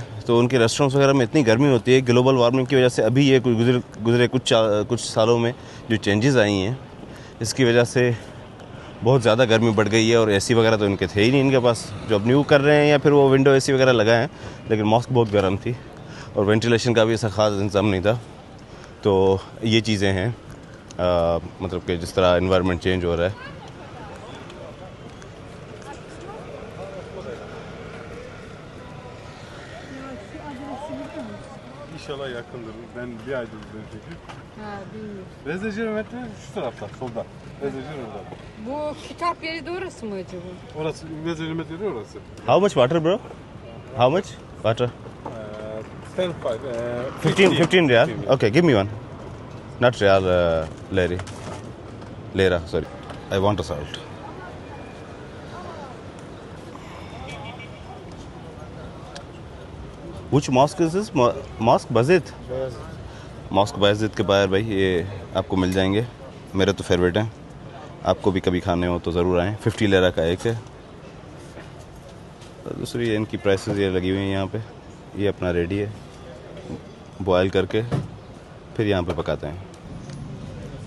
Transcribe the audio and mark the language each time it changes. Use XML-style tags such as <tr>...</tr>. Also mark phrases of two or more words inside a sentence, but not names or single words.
<hi>तो उनके रेस्टोरेंट्स वगैरह में इतनी गर्मी होती है,</hi> <en>global warming</en> <hi>की वजह से अभी ये गुजरे कुछ सालों में जो चेंजेस आई हैं, इसकी वजह से बहुत ज़्यादा गर्मी बढ़ गई है। और एसी वगैरह तो इनके थे ही नहीं इनके पास, जो अब न्यू कर रहे हैं या फिर वो</hi> <en>window AC</en> <hi>वगैरह लगाए हैं। लेकिन मॉस्क बहुत गर्म थी और वेंटिलेशन का भी ऐसा ख़ास इंतज़ाम नहीं था। तो ये चीज़ें हैं, मतलब कि जिस तरह</hi> <en>environment change</en> <hi>हो रहा है।</hi> <tr>İnşallah yakındır. Ben bir aydır buradayım çünkü. Ha, bilmiyorum. Bezdeci Mehmet şu tarafta, solda. Bezdeci orada. Bu kitap yeri de orası mı acaba? Orası, Bezdeci Mehmet yeri orası.</tr> <en>How much water, bro? How much water? 10, 5, 15 riyal. Okay, give me one. Not real, Larry. Lera, sorry. I want a salt. Which mosque is this? Mosque Bazid?</en> <hi>मॉस्क बायज़िद के बाहर भाई ये आपको मिल जाएंगे, मेरे तो फेवरेट हैं, आपको भी कभी खाने हो तो ज़रूर आएँ। 50 लेरा का एक है। दूसरी इनकी प्राइसेस ये लगी हुई हैं यहाँ पे। ये अपना रेडी है, बॉयल करके फिर यहाँ पे पकाते हैं।</hi>